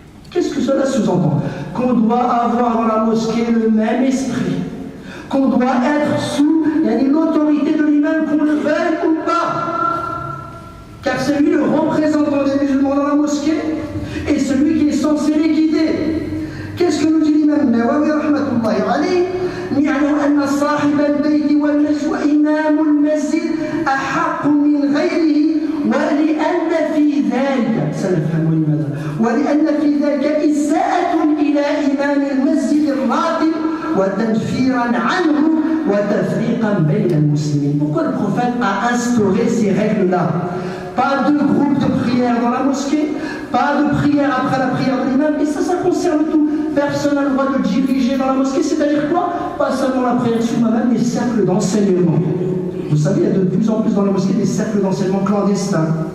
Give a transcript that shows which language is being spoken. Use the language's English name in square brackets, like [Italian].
[French] Qu'est-ce que cela sous-entend? Qu'on doit avoir dans la mosquée le même esprit. Qu'on doit être sous l'autorité de l'imam, qu'on le veuille ou pas. Car c'est lui le représentant des musulmans dans la mosquée et celui qui est censé les guider. Qu'est-ce que nous dit l'imam Nawawi rahmatullahi alayhi? [Arabic] نعلم أن صاحب البيت والمسجد وإمام المسجد أحق من غيره ولأن في ذلك سنفهم لماذا ولأن في ذلك إساءة إلى إمام المسجد الراتب وتنفيرا عنه وتفريقا بين المسلمين. [French] Pourquoi le prophète a instauré ces règles-là? Pas de groupe de prière dans la mosquée, pas de prière après la prière de l'imam, et ça concerne tout. Personne n'a le droit de diriger dans la mosquée, c'est-à-dire quoi? Pas seulement la prière sur moi-même, des cercles d'enseignement. Vous savez, il y a de plus en plus dans la mosquée des cercles d'enseignement clandestins.